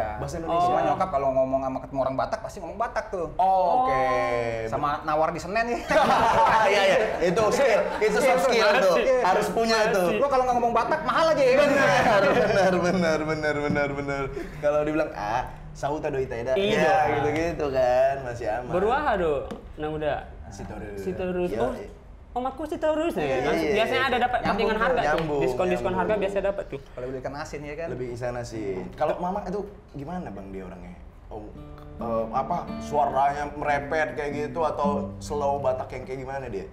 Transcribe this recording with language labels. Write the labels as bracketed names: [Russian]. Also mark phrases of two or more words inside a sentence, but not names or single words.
[Indonesian] Bahasa Indonesia. Cuma nyokap kalau ngomong sama ketemu orang Batak pasti ngomong Batak tuh. Oh, oke. Sama nawar di Senen ya. Iya, itu skill, itu soft skill tuh. Harus punya itu. Lu kalau nggak ngomong Batak mahal aja ya. Benar. Kalau dibilang [Batak Toba] sauta doi taida. [Indonesian] Iya. Ya, gitu-gitu kan, masih aman. [Batak Toba] Beruaha do, nang muda. Sitorus. [Indonesian] Om aku Sitorus nih. Iya. Biasanya ada dapat Nyambung, patingan harga tuh. nyambung, Diskon nyambung. harga biasa dapat tuh. Kalau beli ikan asin ya kan. Lebih isana sih. Kalau Mama itu gimana Bang dia orangnya? Suaranya merepet kayak gitu atau slow Batak yang kayak gimana dia?